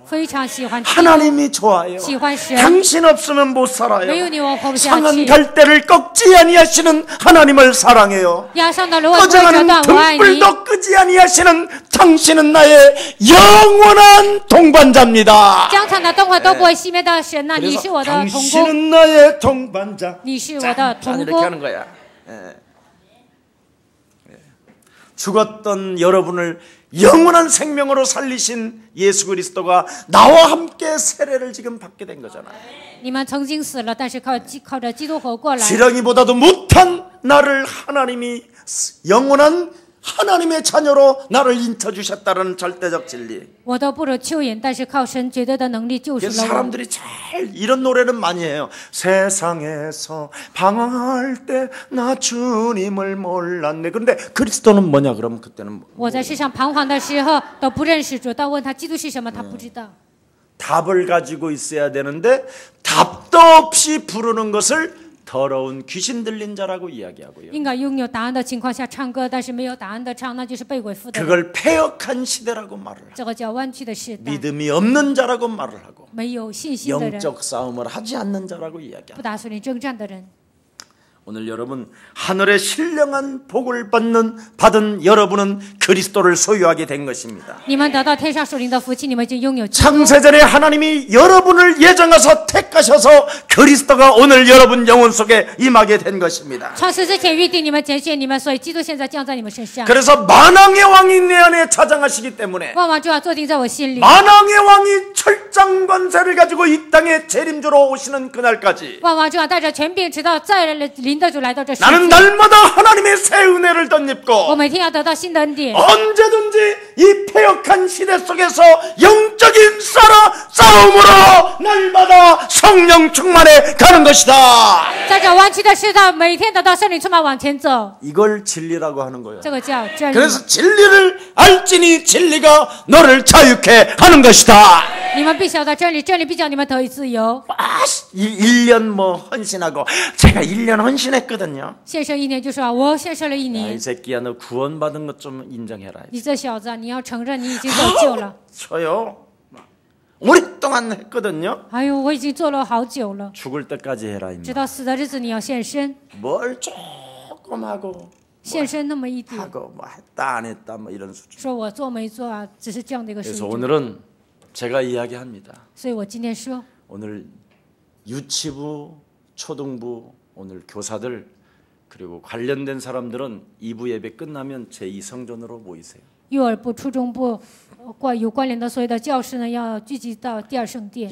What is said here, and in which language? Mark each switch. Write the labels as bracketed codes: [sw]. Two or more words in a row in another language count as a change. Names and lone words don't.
[zh] 非常喜欢基督， [ko] 하나님이 좋아요. [zh] 喜欢神。 [ko] 당신 없으면 못 [zh] 没有 [ko] 살아요. [zh] 你我活不下 [ko] 상한 [zh] 去。 [ko] 갈대를 꺾지 아니하시는 하나님을 사랑해요. [zh] 压伤的芦苇不会折 [ko] 꺼져가는 [zh] 断，我爱你。 [ko] 등불도 끄지 아니하시는 당신은 나의 영원한 동반자입니다. [zh] 江场的灯火都不会熄灭的神呐，你 [ko] 그래서 [zh] 是我的同工， [ko] 당신은 나의 동반자. [zh] 你是我的 [ko] 짠, [zh] 同 [ko] 이렇게 [zh] 工。 [ko] 하는 거야. 예. 예. 죽었던 여러분을 영원한 생명으로 살리신 예수 그리스도가 나와 함께 세례를 지금 받게 된 거잖아요. [zh] 你们曾经死了，但是靠着基督活过来。 [ko] 지렁이보다도 못한 나를 하나님이 영원한 하나님의 자녀로 나를 인쳐주셨다는 절대적 진리. [zh] 我都不如蚯蚓，但是靠神绝对的能力救赎 [ko] 그래서 [zh] 了我。 [ko] 사람들이 잘 이런 노래는 많이 해요. 세상에서 방황할 때 나 주님을 몰랐네. 그런데 그리스도는 뭐냐 그러면 그때는 [zh] 我在世上彷徨的时候都不认识主，但问他基督是什么，他不知道。 [ko] 답을 가지고 있어야 되는데 답도 없이 부르는 것을 더러운 귀신 들린 자라고 이야기하고요. [zh] 应该拥有答案的情况下唱歌，但是没有答案的唱，那就是被鬼附的人。 [ko] 그걸 패역한 시대라고 말을 하고 [zh] 这个叫弯曲的时代， [ko] 믿음이 없는 자라고 말을 하고 [zh] 没有信心的人， [ko] 영적 싸움을 하지 않는 자라고 [zh] 不 [ko] 이야기합니다. [zh] 打属灵征战的人。 [ko] 오늘 여러분 하늘의 신령한 복을 받은 여러분은 그리스도를 소유하게 된 것입니다. [zh] 你们得到天上属灵的福气，你们已经拥有基督。 [ko] 창세전에 하나님이 여러분을 예정하셔 택하셔서 그리스도가 오늘 여러분 영혼 속에 임하게 된 것입니다. [zh] 创世之前预定你们拣选你们，所以基督现在降在你们身上。 [ko] 그래서 만왕의 왕이 내 안에 자장하시기 때문에 [zh] 万王就要坐定在我心里， [ko] 만왕의 왕이 철장 권세를 가지고 이 땅에 재림주로 오시는 그날까지 [zh] 万王就要带着权柄，直到再临的主来到这世 [ko] 나는 [zh] 界。 [ko] 날마다 하나님의 새 은혜를 [zh] 我 [ko] 덧입고 [zh] 每天要得到新的恩典， [ko] 언제든지 이 패역한 시대 속에서 영적인 싸움으로 날마다 성령 충만해 가는 것이다. [zh] 在这弯曲的世代，每天得到圣灵充满往前走， [ko] 이걸 진리라고 하는 거예요. [zh] 这个叫真理。 [ko] 그래서 진리를 알지니 진리가 너를 자유케 하는 것이다. [zh] 你们必晓得真理，真理必叫你们得以自由。 [ko] 1년 뭐 헌신하고 제가 1년 헌신했거든요. [zh] 献身1年就说我献身了1 [ko] 야, 이 [zh] 年， [ko] 새끼야 너 구원받은 것 좀 인정해라. [zh] 你这小子，你要承认你已经得救了。 [ko] 저요 오랫동안 했거든요. [zh] 哎呦，我已经做了好久了， [ko] 죽을 때까지 해라 [zh] 直 [ko] 임마. [zh] 到死的日子你要献身， [ko] 뭘 조금 하고 [zh] 献身那么一点， [ko] 하고 뭐 했다 안 했다 뭐 이런 수준. [zh] 说我做没做啊，只是这样的一个 [ko] 그래서 [zh] 水准。 [ko] 오늘은 제가 이야기합니다. [zh] 所以我今天说， [ko] 오늘 유치부, 초등부, 오늘 교사들 그리고 관련된 사람들은 2부 예배 끝나면 제2성전으로 모이세요. [zh] 幼儿部、初中部有关联的所有的教师呢，要聚集到第二圣殿。